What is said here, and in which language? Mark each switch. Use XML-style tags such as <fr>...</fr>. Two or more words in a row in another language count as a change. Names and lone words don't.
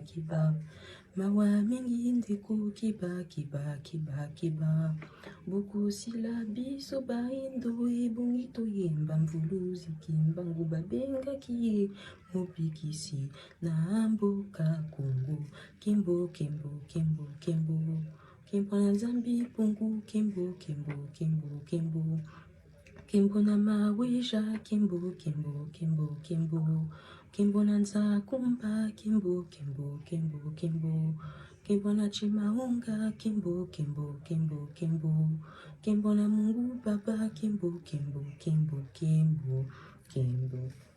<ln>kiba mawa mingi ndeko kiba kiba kiba kiba bokosila biso baindo ebongi toyemba mvuluzi kimbangu babengaki ye mobikisi na mboka Kongo kimbo kimbo kimbo kimbo kimbo na Nzambi pungu kimbo kimbo kimbo kimbo kimbo na mawisha kimbo kimbo kimbo kimbo kimbo na Nzakumba kimbo kimbo kimbo kimbo kimbo na Chimaunga kimbo kimbo kimbo kimbo kimbo na</ln> <sw>Mungu Baba</sw> <ln>kimbo kimbo kimbo kimbo kimbo</ln>